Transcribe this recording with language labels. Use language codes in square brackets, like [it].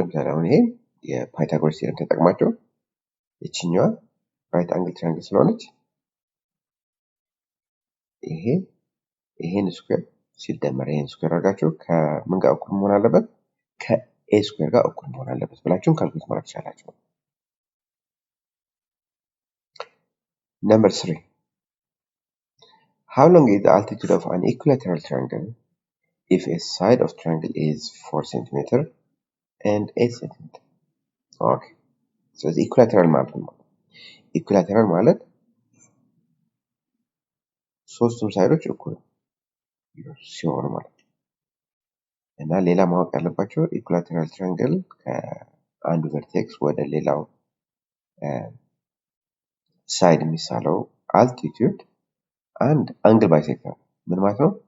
[am] ለምሳሌ አሁን ይሄ የፓይታጎረስ ቴዎረም ተጠቅማችሁ እቺኛዋ ራይት አንግል ትራያንግል ስለሆነች ይሄን ስኩዌር ሲደመር ይሄን ስኩዌር አድርጋችሁ ከምን ጋር እኩል መሆን አለበት? ከኤ ስኩዌር ጋር እኩል መሆን አለበት ብላችሁም ካልኩሌት ማድረግ ትችላላችሁ። [en] Number 3. How long is the altitude of an equilateral triangle if a side of triangle is 4 cm and 8 cm? Okay. [am] ስለዚህ ኢኩላተራል ማለት ነው። ኢኩላተራል ማለት ሶስቱም ሳይዶች እኩል ሲሆኑ ማለት ነው። እና ሌላ ማወቅ ያለባቸው ኢኩላተራል ትራያንግል ከአንዱ ቨርቴክስ ወደ ሌላው ሳይድ የሚሳለው አልቲቲዩድ አንድ አንግል ባይሴክተር ምን ማለት ነው?